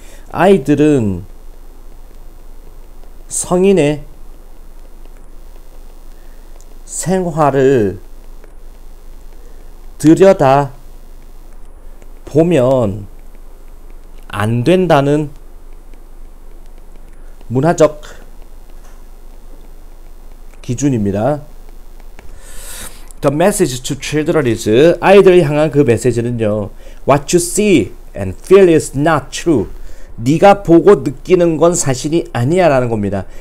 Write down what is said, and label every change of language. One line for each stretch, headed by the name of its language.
Korean: 아이들은 성인의 생활을 들여다 보면 안 된다는 문화적 기준입니다.
English: The message to children is
Korean: 아이들을 향한 그 메시지는요.
English: What you see and feel is not true.
Korean: 네가 보고 느끼는 건 사실이 아니야 라는 겁니다.